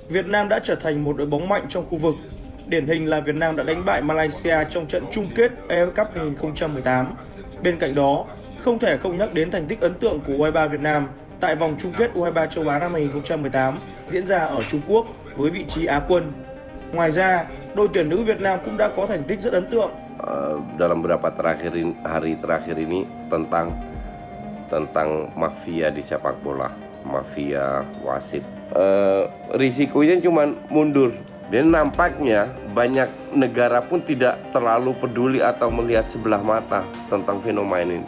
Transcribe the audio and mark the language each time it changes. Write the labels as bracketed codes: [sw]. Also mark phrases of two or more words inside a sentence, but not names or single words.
[vi] Việt Nam đã trở thành một đội bóng mạnh trong khu vực. Điển hình là Việt Nam đã đánh bại Malaysia trong trận chung kết AFF Cup 2018. Bên cạnh đó, không thể không nhắc đến thành tích ấn tượng của U23 Việt Nam tại vòng chung kết U23 châu Á năm 2018 diễn ra ở Trung Quốc với vị trí Á quân. Ngoài ra, đội tuyển nữ Việt Nam cũng đã có thành tích rất ấn tượng. [id] Dalam beberapa hari terakhir ini tentang mafia di sepak bola, mafia wasit. Risikonya cuma mundur. Dan nampaknya banyak negara pun tidak terlalu peduli atau melihat sebelah mata tentang fenomena ini.